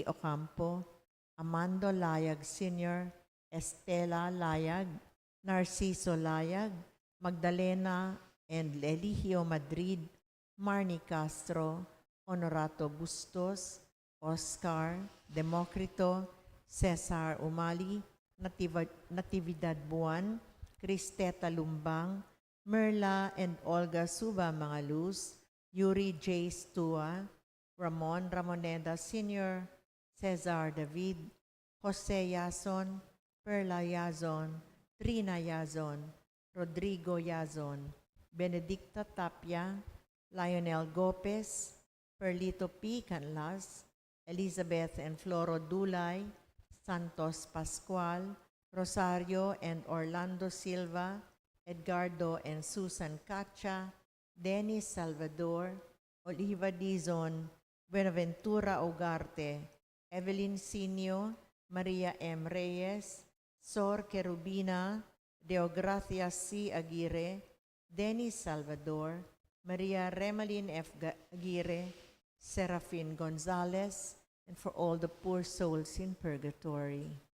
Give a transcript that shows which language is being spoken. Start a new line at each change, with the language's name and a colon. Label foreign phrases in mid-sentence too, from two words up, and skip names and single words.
English: Ocampo, Amando Layag Sr., Estela Layag, Narciso Layag, Magdalena and Eligio Madrid, Marnie Castro, Honorato Bustos, Oscar, Democrito, Cesar Umali, Natividad Buwan, Cristeta Lumbang, Merla and Olga Suba Mangaluz, Yuri J. Stua, Ramon Ramoneda Sr., Cesar David, Jose Yazon, Perla Yazon, Trina Yazon, Rodrigo Yazon, Benedicta Tapia, Lionel Gopez, Perlito P. Canlas, Elizabeth and Floro Dulay, Santos Pascual, Rosario and Orlando Silva, Edgardo and Susan Cacha, Dennis Salvador, Oliva Dizon, Buenaventura Ugarte, Evelyn Sinio, Maria M. Reyes, Sor Kerubina, Deogracia C. Aguirre, Dennis Salvador, Maria Remalin F. Aguirre, Serafin Gonzalez, and for all the poor souls in purgatory.